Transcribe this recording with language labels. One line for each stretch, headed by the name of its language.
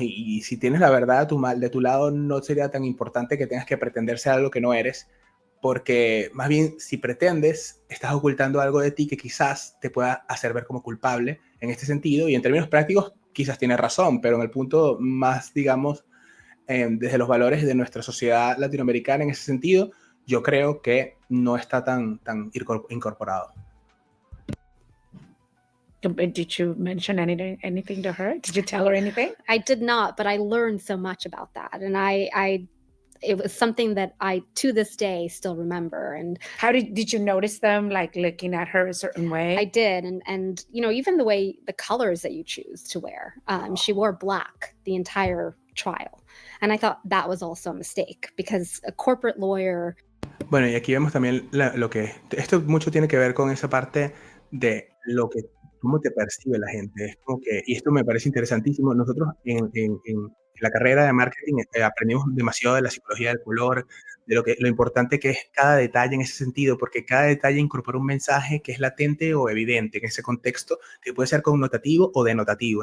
Spanish: Y si tienes la verdad de tu lado, no sería tan importante que tengas que pretender ser algo que no eres, porque más bien si pretendes, estás ocultando algo de ti que quizás te pueda hacer ver como culpable en este sentido, y en términos prácticos quizás tienes razón, pero en el punto más, digamos, desde los valores de nuestra sociedad latinoamericana en ese sentido, yo creo que no está tan incorporado.
English: Did you mention anything to her? Did you tell her anything? I did not, but I learned so much about that, and it was something that I, to this day, still remember. And How did you notice them, like looking at her a certain way? I did, and you know, even the colors that you choose to wear. She wore black the entire trial, and I thought that was also a mistake because a corporate lawyer.
Spanish: Bueno, y aquí vemos también lo que esto mucho tiene que ver con esa parte de cómo te percibe la gente. Es como que, y esto me parece interesantísimo. Nosotros en la carrera de marketing aprendimos demasiado de la psicología del color, de lo importante que es cada detalle en ese sentido, porque cada detalle incorpora un mensaje que es latente o evidente en ese contexto, que puede ser connotativo o denotativo.